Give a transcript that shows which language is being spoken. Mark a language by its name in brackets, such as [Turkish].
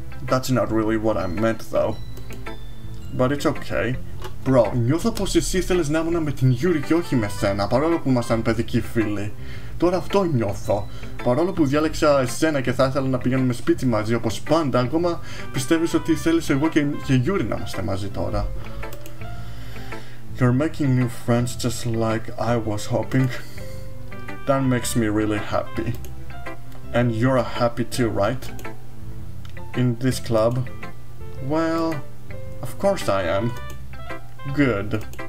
[English] That's not really what I meant though. But it's okay. [Greek] Bro, νιώθω πως εσύ θέλεις να ήμουν με την Yuri και όχι με σένα, παρόλο που ήμασταν παιδικοί φίλοι. Τώρα αυτό νιώθω. Παρόλο που διάλεξα εσένα και θα ήθελα να πηγαίνουμε σπίτι μαζί όπως πάντα, ακόμα πιστεύεις ότι θέλεις εγώ και Yuri να είμαστε μαζί τώρα. [English] You're making new friends just like I was hoping. That makes me really happy. And you're happy too, right? In this club? Well, of course I am. Good.